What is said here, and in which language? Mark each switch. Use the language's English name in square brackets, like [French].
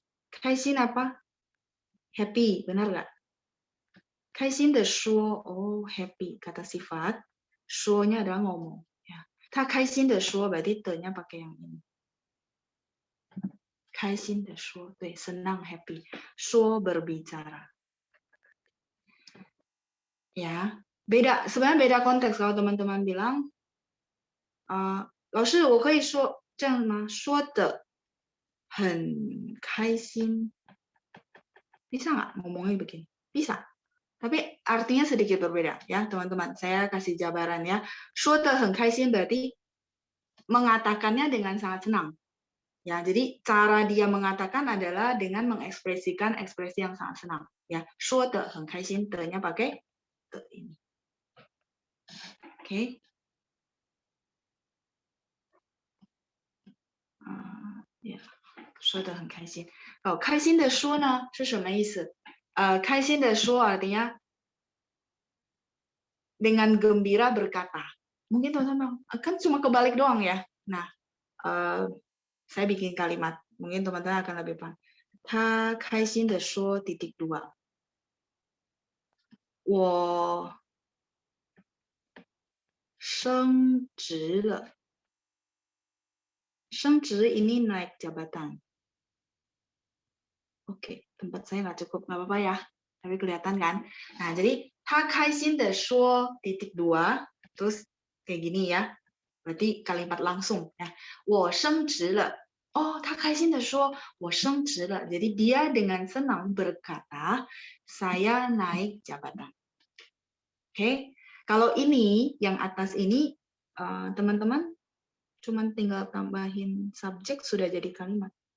[Indonesian] 开心 apa? Happy, benar nggak? 开心的说, oh, happy, kata sifat. 说nya adalah ngomong. Ya. 他开心的说 berarti te-nya pakai yang ini. 开心的说, 对, senang, happy. 说 berbicara. Ya, beda, sebenarnya beda konteks kalau teman-teman bilang, [Chinese] 老师我可以说这样吗？说的很开心. [Indonesian] Bisa nggak ngomongnya begini? Bisa. Tapi artinya sedikit berbeda ya teman-teman. Saya kasih jabaran ya. [Chinese] 说的很开心 [Indonesian] berarti mengatakannya dengan sangat senang. Ya, jadi cara dia mengatakan adalah dengan mengekspresikan ekspresi yang sangat senang. Ya, [Chinese] 说的很开心 [Indonesian] te-nya pakai te ini. Oke. Ya, [Chinese] 说的很开心. 开心的说呢是什么意思？ [Indonesian] 开心的说 artinya dengan gembira berkata. Mungkin teman-teman kan cuma kebalik doang ya. Nah, saya bikin kalimat. Mungkin teman-teman akan lebih paham. [Chinese] 他开心的说 [Indonesian] 2. [Chinese] 我升职了. [Indonesian] 升职 ini naik jabatan. Oke, tempat saya nggak cukup, nggak apa-apa ya. Tapi kelihatan kan? Nah, jadi [Chinese] 他开心的说 [Indonesian] 2, terus kayak gini ya. Berarti kalimat langsung ya. [Chinese] 我升职了. Oh, 他开心的说我升职了. [Indonesian] Jadi dia dengan senang berkata, saya naik jabatan. Oke. Kalau ini yang atas ini teman-teman cuman tinggal tambahin subjek sudah jadi kalimat.